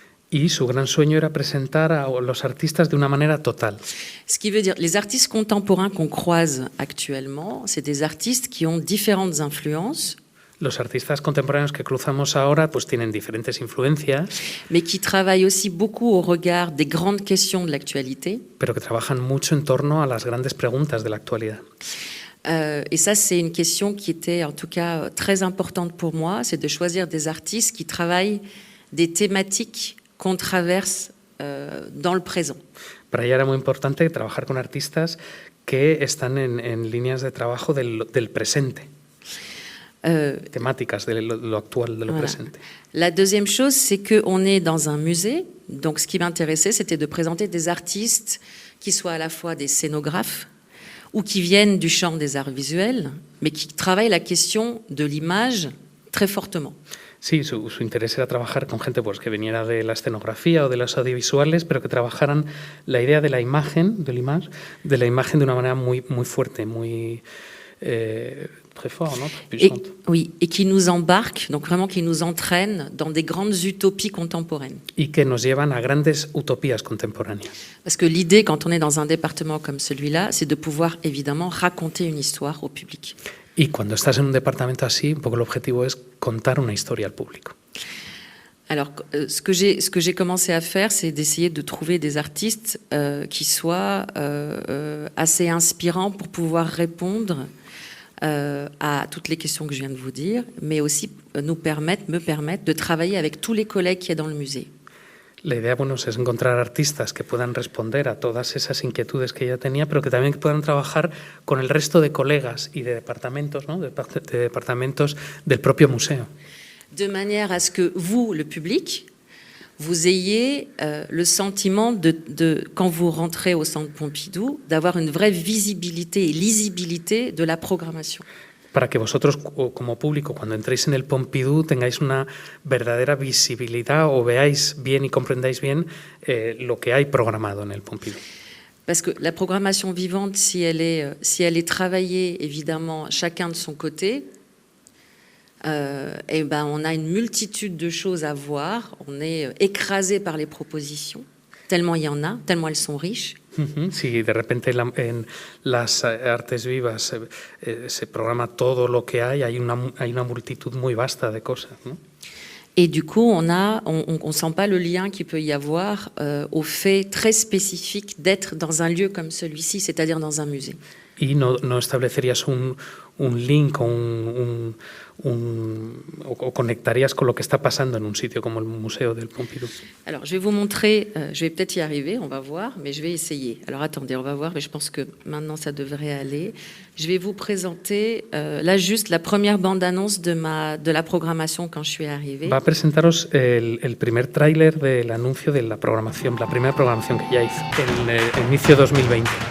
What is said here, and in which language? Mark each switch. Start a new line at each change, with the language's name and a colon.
Spanish: Y su gran sueño era presentar a los artistas de una manera total.
French: Ce qui veut dire, les artistes contemporains qu'on croise actuellement, c'est des artistes qui ont différentes influences,
Spanish: Los artistas contemporáneos que cruzamos ahora pues tienen diferentes influencias,
French: mais qui travaillent aussi beaucoup au regard des grandes questions de l'actualité.
Spanish: pero que trabajan mucho en torno a las grandes preguntas de la actualidad.
French: Et ça, c'est une question qui était en tout cas très importante pour moi, c'est de choisir des artistes qui travaillent des thématiques qu'on traverse dans le présent.
Spanish: Para ella era muy importante trabajar con artistas que están en líneas de trabajo del presente, temáticas de lo actual, de lo
French: Voilà.
Spanish: presente.
French: La deuxième chose, c'est qu'on est dans un musée. Donc, ce qui m'intéressait, c'était de présenter des artistes qui soient à la fois des scénographes ou qui viennent du champ des arts visuels, mais qui travaillent la question de l'image très fortement.
Spanish: Sí, su interés era trabajar con gente pues, que viniera de la escenografía o de los audiovisuales, pero que trabajaran la idea de la imagen, de la imagen de una manera muy, muy fuerte, muy
French: très fort,
Spanish: ¿no?
French: Très Et, puissante. oui, et qui nous embarquent, donc vraiment qui nous entraînent dans des grandes utopies contemporaines.
Spanish: Y que nos llevan a grandes utopías contemporáneas.
French: Parce que l'idée, quand on est dans un département comme celui-là, c'est de pouvoir évidemment raconter une histoire au public.
Spanish: Y cuando estás en un departamento así, un poco el objetivo es contar una historia al público.
French: Alors, ce que j'ai commencé à faire, c'est d'essayer de trouver des artistes qui soient assez inspirants pour pouvoir répondre à toutes les questions que je viens de vous dire, mais aussi me permettre de travailler avec tous les collègues qu'il y a dans le musée.
Spanish: La idea, bueno, es encontrar artistas que puedan responder a todas esas inquietudes que ella tenía, pero que también puedan trabajar con el resto de colegas y de departamentos, ¿no? de departamentos del propio museo.
French: De manière à ce que vous, le public, vous ayez le sentiment quand vous rentrez au Centre Pompidou, d'avoir une vraie visibilité et lisibilité de la programmation.
Spanish: Para que vosotros, como público, cuando entréis en el Pompidou, tengáis una verdadera visibilidad o veáis bien y comprendáis bien lo que hay programado en el Pompidou.
French: Parce que la programmation vivante, si elle est travaillée, évidemment, chacun de son côté, et ben, on a une multitude de choses à voir. On est écrasé par les propositions, tellement il y en a, tellement elles sont riches.
Spanish: Si de repente en las artes vivas se programa todo lo que hay una multitud muy vasta de cosas, ¿no?
French: Et du coup, on sent pas le lien qu'il peut y avoir au fait très spécifique d'être dans un lieu comme celui-ci, c'est-à-dire dans un musée.
Spanish: Y no establecerías un link o conectarías con lo que está pasando en un sitio como el Museo del Pompidou.
French: Alors, je vais vous montrer, je vais peut-être y arriver, on va voir, mais je vais essayer. Alors, attendez, on va voir, mais je pense que maintenant, ça devrait aller. Je vais vous présenter, là, juste la première bande-annonce de la programmation quand je suis arrivée.
Spanish: Va a presentaros el primer tráiler del anuncio de la programación, la primera programación que ya hizo, en el inicio de 2020.